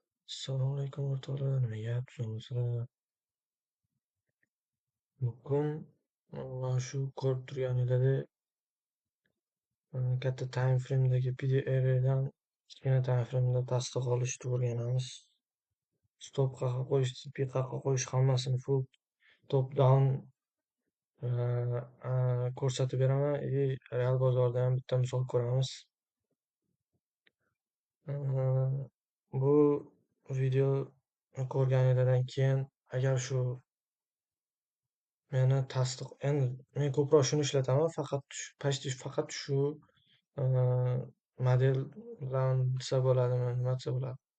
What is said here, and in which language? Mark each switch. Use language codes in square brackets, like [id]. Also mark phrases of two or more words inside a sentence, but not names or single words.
[uz] Assalomu alaykum o'rtoqlar, nima gap sizlar? Bugun mana shu ko'rib turganinglardek katta [en] time frame'dagi [uz] PDF'dan kichkina [en] time frame'da [uz] tasdiq olishni o'rganamiz. Stop qayerga qo'yish, TP qayerga qo'yish hammasini [en] full top down [uz] ko'rsatib beraman. Real bozorda ham bitta misol ko'ramiz. Bu video ko'rganinglardan keyin agar shu meni tasdiq endi men ko'proq shuni ishlataman, почти faqat shu model bilan bilsa bo'ladimi, nima desa bo'ladi.